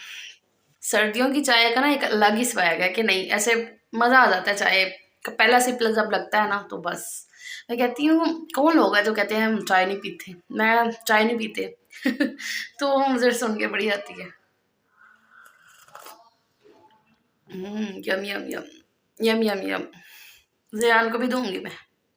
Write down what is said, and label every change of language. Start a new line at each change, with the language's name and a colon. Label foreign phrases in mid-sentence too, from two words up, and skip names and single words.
Hindi: सर्दियों की चाय का ना एक अलग ही स्वैग है कि नहीं, ऐसे मज़ा आ जाता है चाय का। पहला सिप जब लगता है ना तो बस मैं कहती हूँ कौन लोग हैं जो कहते हैं हम चाय नहीं पीते, मैं चाय नहीं पीते तो मुझे सुन के बड़ी आती है। यम यम यम यम यम यम। ज़यान को भी दूंगी मैं।